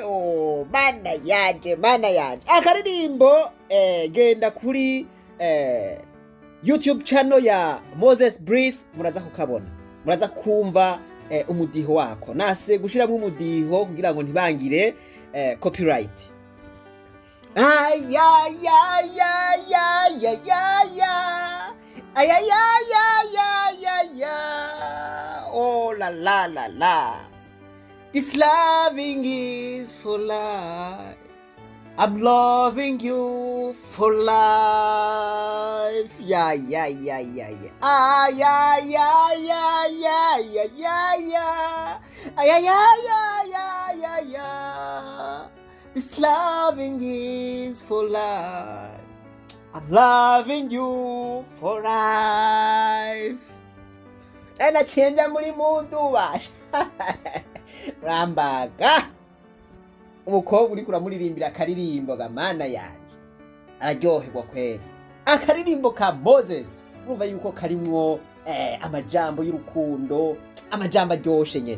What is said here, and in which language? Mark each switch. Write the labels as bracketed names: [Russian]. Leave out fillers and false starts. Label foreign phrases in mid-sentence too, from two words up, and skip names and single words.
[Rundi] Oh mana yanje akaririmbo genda kuri [English] YouTube channel [Rundi] ya Moses Brice muraza kukabona, muraza kumva umudiho wako. Nase gushiramo umudiho kugira ngo ntibangire copyright. Ay ya ya ya ya ya ya ya Ay, ay, ay, ay, ay, ay, ay. Oh, la, la, la, la. [English] This loving is for life. I'm loving you for life. Yeah, yeah, yeah, yeah, yeah. Ah, yeah, yeah, yeah, yeah, yeah, yeah, yeah. Ah, yeah, yeah, yeah, yeah, yeah, yeah. This loving is for life. I'm loving you for life. Ena chenja muri muntu basha. Rambaga. [Rundi] Umukobwa uri kuramuririmbira akaririmbo ga mana yanje. Araryoherwa kweli. Akaririmbo ka Moses. Urumva yuko karimwo amajambo y'urukundo, amajambo aryoshe nyene.